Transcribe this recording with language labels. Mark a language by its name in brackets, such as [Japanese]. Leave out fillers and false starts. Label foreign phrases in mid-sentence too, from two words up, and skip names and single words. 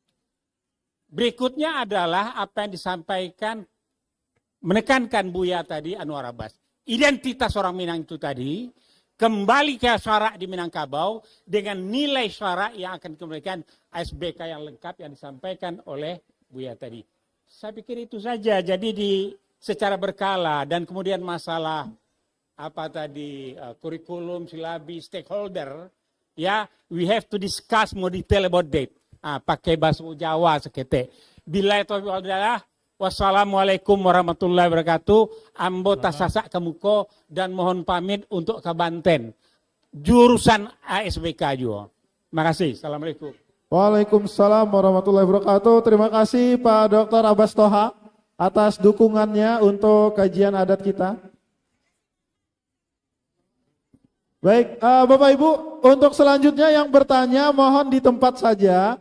[Indonesian] Berikutnya adalah apa yang disampaikan menekankan Buya tadi, Anwar Abbas, identitas orang Minang itu tadi, kembali ke syarak di Minangkabau dengan nilai syarak yang akan dikembalikan SBK yang lengkap yang disampaikan oleh Buya tadi. Saya pikir itu saja. Jadi secara berkala dan kemudian masalah kurikulum, silabi, stakeholder, ya, [English] we have to discuss more detail about that. [Indonesian] Pakai bahasa Jawa sekete. Bila itu adalah [Arabic] والسلام عليكم ورحمة الله وبركاته. [Minangkabau] Ambo tasasak ke muko dan mohon pamit untuk ke Banten. [Indonesian] Jurusan ASBK juga. Makasih. Assalamualaikum. [Arabic] وعليكم السلام ورحمة الله وبركاته. [Indonesian] Terima kasih Pak Dr. Abbas Toha atas dukungannya untuk kajian adat kita. Baik, Bapak Ibu, untuk selanjutnya yang bertanya mohon di tempat saja.